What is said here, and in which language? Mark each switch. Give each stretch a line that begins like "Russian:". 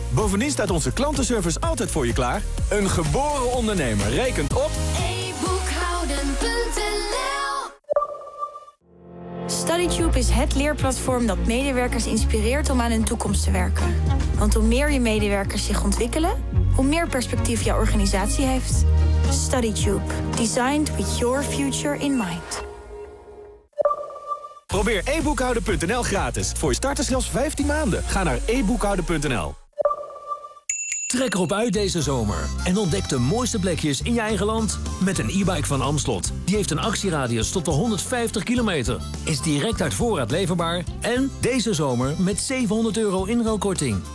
Dutch: Bovendien staat onze klantenservice altijd voor je klaar. Een geboren ondernemer rekent op eboekhouden.nl. StudyTube is het leerplatform dat medewerkers inspireert om aan hun toekomst te werken. Want hoe meer je medewerkers zich ontwikkelen, hoe meer perspectief jouw organisatie heeft. StudyTube.
English: Designed with your future in mind.
Dutch: Probeer eboekhouden.nl gratis. Voor je starters zelfs 15 maanden. Ga naar eboekhouden.nl. Trek erop uit deze zomer en ontdek de mooiste plekjes in je eigen land met een e-bike van Amslot. Die heeft een actieradius tot de 150 kilometer, is direct uit voorraad leverbaar en deze zomer met €700 inruilkorting.